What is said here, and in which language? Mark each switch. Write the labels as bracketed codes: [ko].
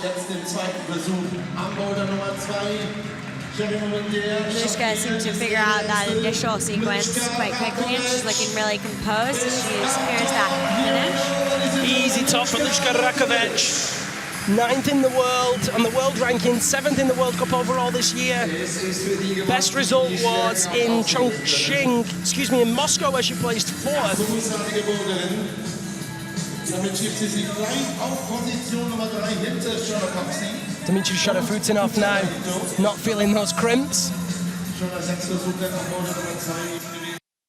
[de] Jetzt den zweiten Versuch, am Boulder Nummer 2. [en] Lushka seemed to figure out that initial sequence quite quickly, and she's looking really composed. Here's that finish. Easy top for Lushka Rakovic. 9th in the world on the world ranking, 7th in the World Cup overall this year. Best result was in Chongqing, in Moscow, where she placed 4th. [de] Großartige Boderin. Damit schiebt sie sich gleich auf Position Nummer 3 hinter Shona Kapsi. [en] Dimitri Sharafutinov now, not feeling those crimps. [de] Shona 6 Versuche nach Bode Nummer 2 gewesen.